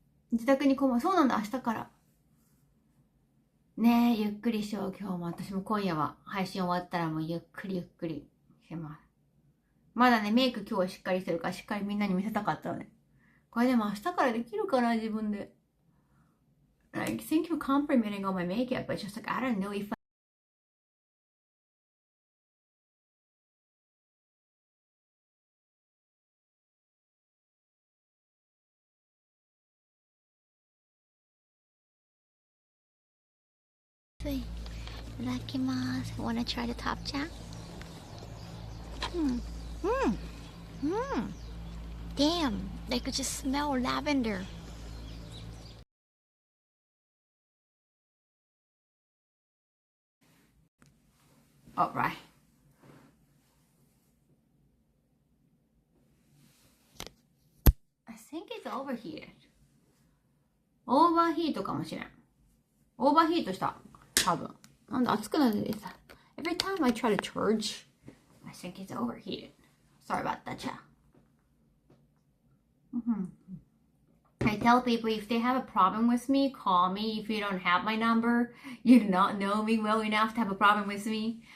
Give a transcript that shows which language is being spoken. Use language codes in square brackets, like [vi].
[ja] 自宅にこも、そうなんだ、明日から。ねえ、ゆっくりしよう、今日も。私も今夜は配信終わったらもうゆっくりします。まだね、メイク今日はしっかりしてるからしっかりみんなに見せたかったのね。これでも明日からできるかな、自分で。 [en] Like, thank you for complimenting on my makeup, but just like, I don't know if I... [ja] いただきます。 [en] Wanna try the top jack? Damn, I could just smell lavender. Alright. I think it's overheated. [ja] オーバーヒートかもしれん。オーバーヒートした。多分。なんだ、熱くなるんです。 [en] Every time I try to charge, I think it's overheated. Sorry about that, chat. I tell people if they have a problem with me, call me. If you don't have my number, you do not know me well enough to have a problem with me.